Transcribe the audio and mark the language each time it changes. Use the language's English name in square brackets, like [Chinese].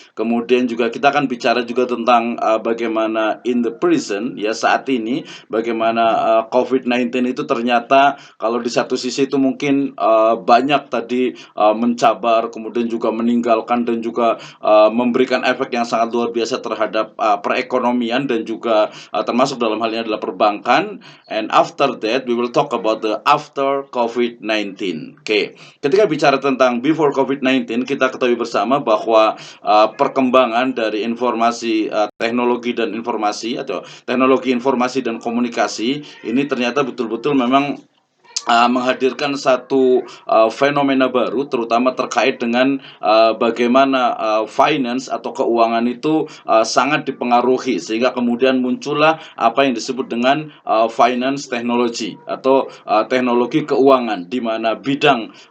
[Indonesian] Kemudian juga kita akan bicara juga tentang bagaimana [English] in the present [Indonesian] ya saat ini, bagaimana COVID-19 itu ternyata kalau di satu sisi itu mungkin banyak tadi mencabar, kemudian juga meninggalkan dan juga memberikan efek yang sangat luar biasa terhadap perekonomian dan juga termasuk dalam hal ini adalah perbankan. [English] And after that we will talk about the after COVID-19. [Indonesian] Oke. Ketika bicara tentang before COVID-19, kita ketahui bersama bahwa perkembangan dari informasi teknologi dan informasi atau teknologi informasi dan komunikasi ini ternyata betul-betul memang menghadirkan satu fenomena baru, terutama terkait dengan bagaimana finance atau keuangan itu sangat dipengaruhi, sehingga kemudian muncullah apa yang disebut dengan finance technology atau teknologi keuangan, di mana bidang